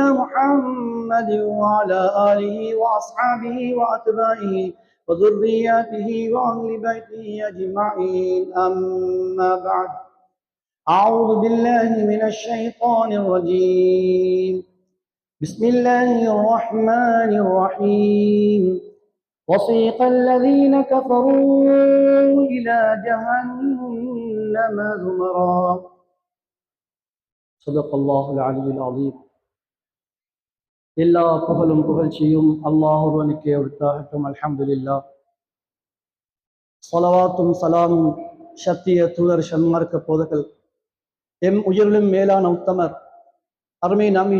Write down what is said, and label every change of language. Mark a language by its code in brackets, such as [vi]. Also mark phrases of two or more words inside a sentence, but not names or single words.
[ar] محمد وعلى آله وأصحابه وأتباعه وذرياته وأهل بيته أجمعين أما بعد أعوذ بالله من الشيطان الرجيم بسم الله الرحمن الرحيم وسيق الذين كفروا إلى جهنم زمرا صدق الله العلي العظيم [ta] எல்லா புகழும் புகழ்ச்சியும் அல்லாஹ் ஒருவனுக்கே உரித்தாகட்டும். அல்ஹம்துலில்லாஹ். ஸலவாத்தும் சலாமும் சத்திய தூதர் ஷன்மார்க்க போதகர் எம் உயிரிலும் மேலான உத்தமர் அருமை நபி